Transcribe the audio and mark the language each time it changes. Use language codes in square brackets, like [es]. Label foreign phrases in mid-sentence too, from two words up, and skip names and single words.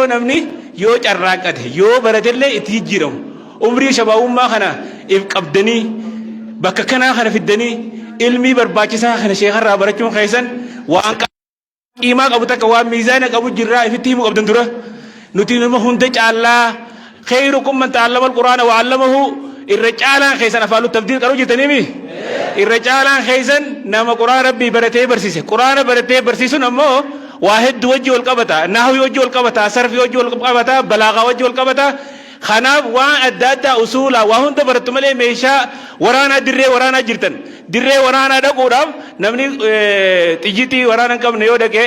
[om] namni yoo carraaqate yoo baratellee itti jijjiiramu umrii shabaabummaa kana if qabdanii bakka kanaa kana fiddanii ilmii barbaachisaa kana sheekarraa barachuun keessan waan qiimaa qabu takka waan miizaana qabu jirraa ifitti himu qabdan dura nuti nama hunda caallaa [ar] خيركم من تعلم القرآن وعلمه [om] irra caalaan keessan afaalu tabdiil qaruu jirtaniimi irra caalaan keessan nama qur'aana rabbii baratee barsiise qur'aana baratee barsiisuun ammoo waa hedduu wajji wal qabata nahwi wajji wal qabata sarfi wajji wal qabata balaagaa wajji wal qabata kanaaf waan adda addaa usuula waa hunda barattu malee meeshaa waraanaa dirree waraanaa jirtan dirree waraanaa dhaquudhaaf namni xiyyitii waraana hin qabne yoo dhaqee